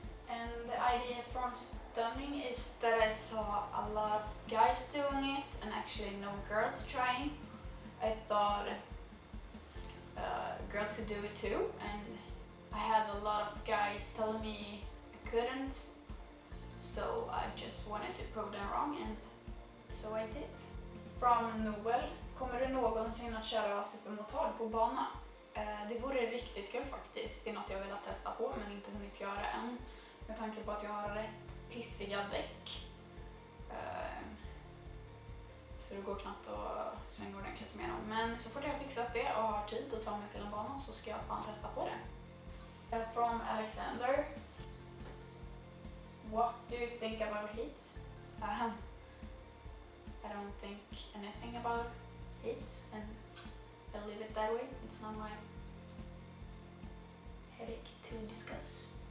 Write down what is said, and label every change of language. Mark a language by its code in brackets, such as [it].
[en] And the idea from stunning is that I saw a lot of guys doing it and actually no girls trying. I thought girls could do it too, and I had a lot of guys telling me I couldn't, so I just wanted to prove them wrong, and so I did. From Noel: [sv] kommer du någonsin att köra supermotard på bana? Det vore riktigt kul faktiskt. Det är något jag vill testa på men inte hunnit göra än. Med tanke på att jag har rätt pissiga däck. Så det går knappt att svänga ordentligt med dem. Men så fort jag har fixat det och har tid att ta mig till en bana så ska jag fan testa på det. [en] From Alexander: what do you think about heats? I don't think anything about heats, and I'll leave it that way. It's not my headache to discuss.